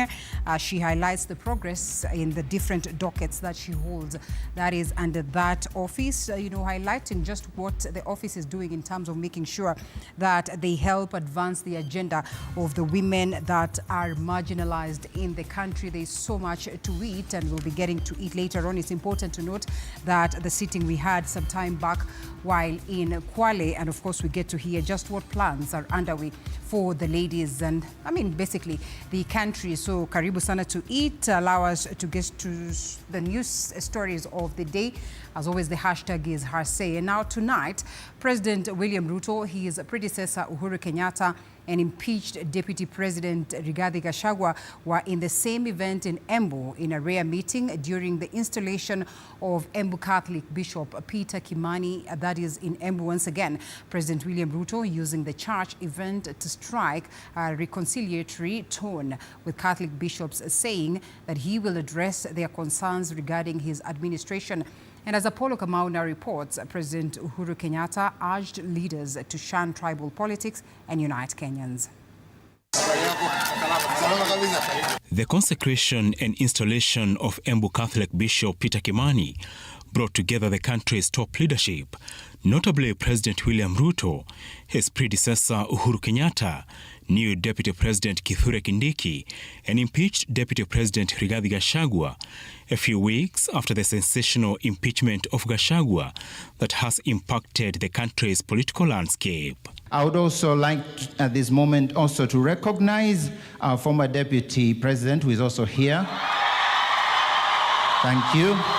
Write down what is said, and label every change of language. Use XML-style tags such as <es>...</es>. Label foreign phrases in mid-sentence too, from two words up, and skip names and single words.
<en>She highlights the progress in the different dockets that she holds, that is under that office, highlighting just what the office is doing in terms of making sure that they help advance the agenda of the women that are marginalized in the country. There's so much to eat, and we'll be getting to eat later on. It's important to note that the sitting we had some time back while in Kwale, and of course we get to hear just what plans are underway for the ladies and basically the country. So</en> <sw>karibu sana</sw> <en>to eat. Allow us to get to the news stories of the day. As always, the hashtag is Hase. And now tonight, President William Ruto, his predecessor Uhuru Kenyatta, and impeached Deputy President Rigathi Gachagua were in the same event in Embu in a rare meeting during the installation of Embu Catholic Bishop Peter Kimani, that is in Embu once again. President William Ruto using the church event to strike a reconciliatory tone with Catholic bishops, saying that he will address their concerns regarding his administration. And as Apollo Kamau now reports, President Uhuru Kenyatta urged leaders to shun tribal politics and unite Kenyans. The consecration and installation of Embu Catholic Bishop Peter Kimani brought together the country's top leadership, notably President William Ruto, his predecessor Uhuru Kenyatta, new Deputy President Kithure Kindiki, and impeached Deputy President Rigathi Gachagua, a few weeks after the sensational impeachment of Gachagua that has impacted the country's political landscape. I would also like at this moment also to recognize our former Deputy President, who is also here. Thank you.</en>